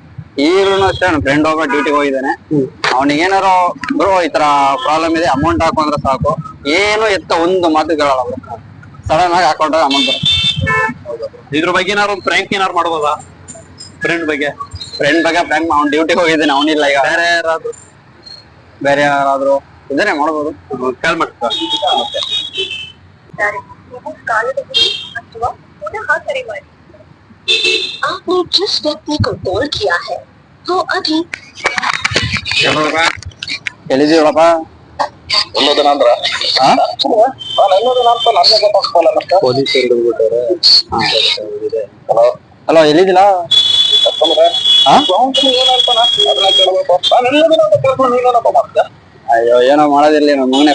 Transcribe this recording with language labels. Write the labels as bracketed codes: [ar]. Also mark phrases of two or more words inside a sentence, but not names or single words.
[kn] ಈಗಲೂ ಅಷ್ಟೇ ನನ್ನ ಫ್ರೆಂಡ್ ಒಬ್ಬ ಡ್ಯೂಟಿಗೆ ಹೋಗಿದ್ದಾನೆ. ಅವನಿಗೆ ಏನಾರು ಬ್ರೋ ಈ ತರ ಪ್ರಾಬ್ಲಮ್ ಇದೆ, ಅಮೌಂಟ್ ಹಾಕು ಅಂದ್ರೆ ಸಾಕು, ಏನು ಎತ್ತ ಒಂದು ಮಾತು ಕೇಳಲ್ಲ ಬ್ರೋ. ಸಡನ್ ಆಗಿ ಹಾಕೊಂಡ್ರೆ ಅಮೌಂಟ್ ಬರುತ್ತೆ. ಇದ್ರ ಬಗ್ಗೆ ಏನಾರು ಒಂದು ಪ್ರ್ಯಾಂಕ್ ಏನಾರು ಮಾಡ್ಬೋದಾ ಫ್ರೆಂಡ್ ಬಗ್ಗೆ? ಫ್ರೆಂಡ್ ಬಗ್ಗೆ ಫ್ರೆಂಡ್ ಅವ್ನ್ ಡ್ಯೂಟಿಗೆ ಹೋಗಿದ್ದಾನೆ, ಅವನಿಲ್ಲ ಈಗ. ಬೇರೆ ಯಾರಾದ್ರೂ ಇದಾರೆ ಮಾಡ್ಬೋದು. ಕಾಲ್ ಮಾಡ್ತಾ [hi] आपने जिस व्यक्ति को कॉल किया है वो अभी [kn] ಎಲ್ಲಿದ್ದೀವಪ್ಪ? ಹಲೋ, ಎಲ್ಲಿದ್ದಿಲ್ಲ? ಅಯ್ಯೋ ಏನೋ ಮಾಡೋದಿರ್ಲಿ ನಮ್ಮ ಮಗನೇ.